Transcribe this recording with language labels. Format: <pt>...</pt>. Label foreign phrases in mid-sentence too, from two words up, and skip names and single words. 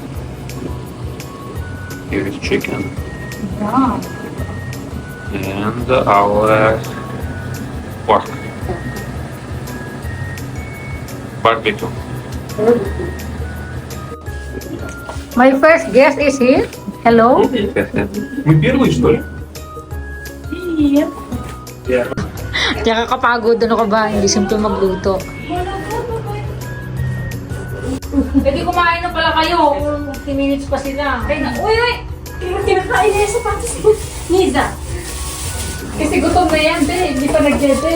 <en>Here is chicken. Yeah. And our pork. Barbecue. My first guest is here. Hello.</en> <ru>Мы первые, что ли?</ru> <tl>Kaya kakapagod, ano ka ba? Hindi simple magluto. Pwede kumain na pala kayo. 50 minutes pa sila. Ay na, uy! Kinakain na yung sapatos mo. Niza. Kasi gutom na yan, be. Hindi pa nag-dede.</tl>